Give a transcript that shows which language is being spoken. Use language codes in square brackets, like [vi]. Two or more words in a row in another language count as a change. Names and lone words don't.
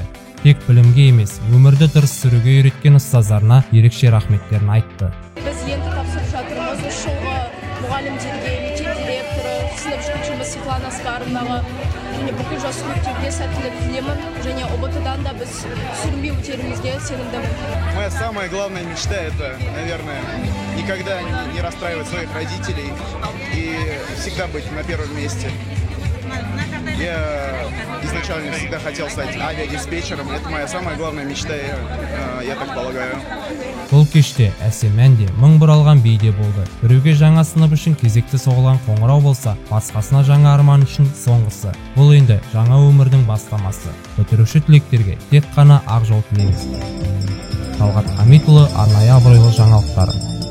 [kk] Тек білімге емес, өмірді дұрыс сүруге үйреткен ұстаздарына ерекше рахметтерін айтты. Біз енді тапсырып жатырмыз осы жылғы мұғалімдерге, мектеп директоры, сынып жетекшіміз Светлана Асқаровнаға және бүкіл жас түлектерге сәттілік тілеймін, және ОБТ-дан да біз сүрінбей өтерімізге сенімдімін. [ru] Моя самая главная мечта — это, наверное, никогда не расстраивать своих родителей и всегда быть на первом месте. Я изначально всегда хотел стать авиадиспетчером. Это моя самая главная мечта, я так полагаю. [kk] Бұл кеште әсем әнде, мың бұралған биде болды. Біреуге жаңа сынып үшін кезекті соғылған қоңырау болса, басқасына жаңа арман үшін соңғысы. Бұл енді жаңа өмірдің бастамасы. Бітіруші түлектерге тек қана ақ жол тілейміз. Талғат Хамитұлы, арнайы абыройлы жаңалықтар.